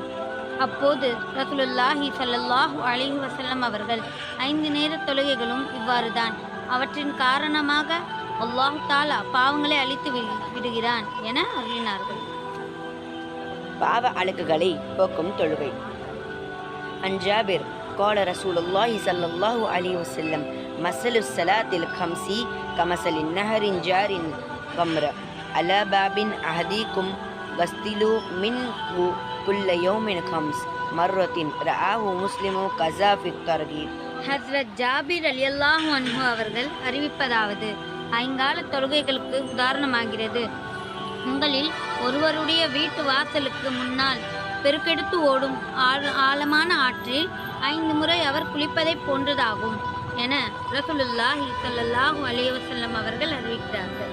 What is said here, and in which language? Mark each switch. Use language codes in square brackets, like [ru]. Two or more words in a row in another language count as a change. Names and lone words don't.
[ta] அப்போது ரசூலுல்லாஹி [ar] صلى الله عليه وسلم [ta] அவர்கள் 5 நேர தொழுகைகளும் இவ்வாறுதான். அவற்றின் காரணமாக அல்லாஹ் தஆலா பாவங்களை அழித்து விடுகிறான் என அருளினார்கள். பாவ அழுக்குகளை போக்கும் தொழுகை. [ar] عن جابر قال رسول الله صلى الله عليه وسلم مثل الصلاة 5 كمثل النهر جار غمر على باب أحدكم غسلوا منه كل يوم 5 مرة رآه مسلم كذا في الترغيب. [ta] ஹஸ்ரத் ஜாபிர் [ar] رضي الله عنه [ta] அவர்கள் அறிவிப்பதாவது, ஐங்கால தொழுகைகளுக்கு உதாரணமாகிறது. உங்களில் ஒருவருடைய வீட்டு வாசலுக்கு முன்னால் பெருக்கெடுத்து ஓடும் ஆழமான ஆற்றில் 5 முறை அவர் குளிப்பதை போன்றதாகும் என ரசூலுல்லாஹி [ar] صلى الله عليه وسلم [ta] அவர்கள் அறிவிக்கிறார்கள்.